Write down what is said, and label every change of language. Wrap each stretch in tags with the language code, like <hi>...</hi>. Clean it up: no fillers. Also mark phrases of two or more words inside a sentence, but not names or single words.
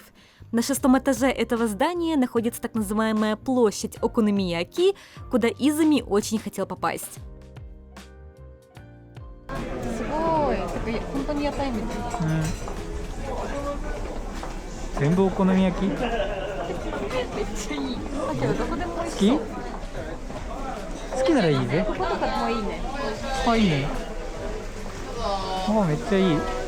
<ru>На 6-м этаже этого здания находится так называемая площадь Окономияки, куда Изами очень хотел попасть.</ru> <ja>全部お好み焼き？好き？好きならいいぜ。こことかもいいね。あ、いいね。あ、めっちゃいい。</ja>